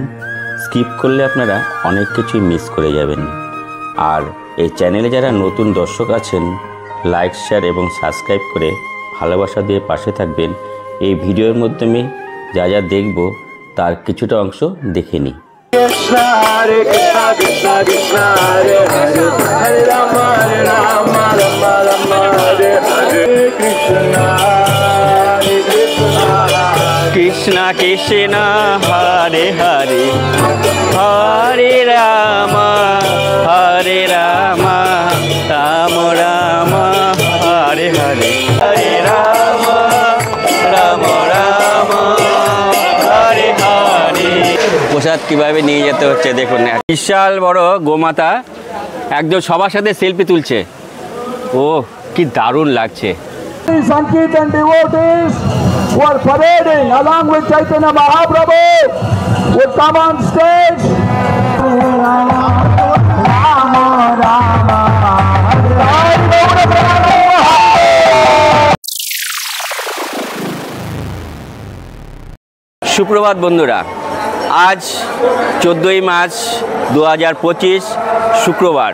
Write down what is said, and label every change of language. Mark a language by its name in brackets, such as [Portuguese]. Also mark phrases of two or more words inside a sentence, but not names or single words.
[Bangla] স্কিপ করলে আপনারা অনেক কিছুই মিস করে যাবেন। আর এই চ্যানেলে যারা নতুন দর্শক আছেন, লাইক, শেয়ার এবং সাবস্ক্রাইব করে ভালোবাসা দিয়ে পাশে থাকবেন। এই ভিডিওর মাধ্যমে যা যা দেখব তার কিছুটা অংশ দেখে নিই। Krishna Hare Krishna Krishna Krishna Hare Hare Hare Rama Hare Rama Rama Rama Hare Hare Krishna Hare Krishna Krishna Hare Hare Hare Rama Hare Rama Rama Rama Hare Hare Hare Rama Rama Rama Hare Hare। প্রসাদ কিভাবে নিয়ে যেতে হচ্ছে দেখুন। বিশাল বড় গোমাতা একদম সবার সাথে সেলফি তুলছে। ও কি দারুণ লাগছে। [English] Sankirtan devotees who are parading along with Chaitanya Mahaprabhu would come on stage. [Bangla] সুপ্রভাত বন্ধুরা, আজ 14ই মার্চ 2025 শুক্রবার।